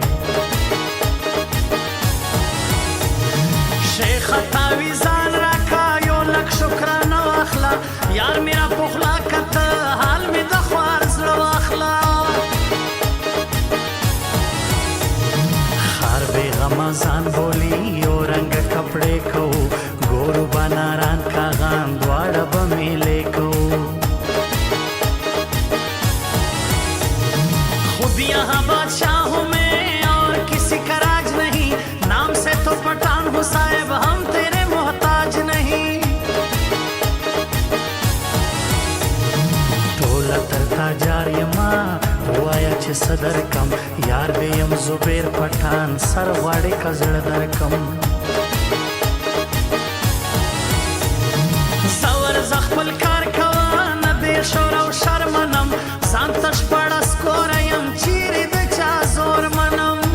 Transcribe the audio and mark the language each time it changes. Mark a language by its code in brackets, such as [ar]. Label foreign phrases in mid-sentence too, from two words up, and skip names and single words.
[ps] شیخه تاویزان راکه یو لک شکرانه واخله یار مې راپخلا کته حال مې د خوار زړه واخله خار بې غمه ځان بولي یو رنګه کپړې کوو گورو بناران کاغان دواړه به میلې کوو [ur] خود یہاں بادشاہ ہوں میں اور کسی کا راج نہیں نام سے تو پٹھان ہوں صاحب ہم تیرے محتاج نہیں [ps] ټوله تر تا جار یما ووایه چې څه درکم یار به یم زبیر پټان سر غواړې که زړه درکم زه خپل کار کوه نه بې شور او شر منم ځان ته شپړه سکوره یم چیرې د چا زور منم